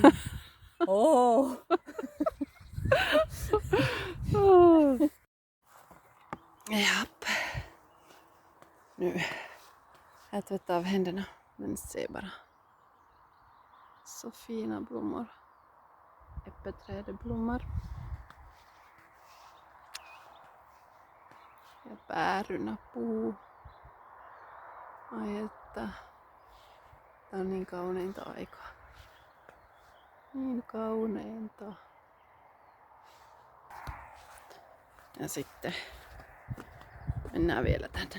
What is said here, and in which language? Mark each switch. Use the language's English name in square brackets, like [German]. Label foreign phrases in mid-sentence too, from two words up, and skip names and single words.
[Swedish] Åh! Japp. Nu. Jag tvättar av händerna. Men se bara. Så fina blommor. Äppelträdet blommar. [Finnish] Ja päärynä puu. Ai että. Tää on niin kauneinta aikaa. Niin kauneinta. Ja sitten mennään vielä tänne.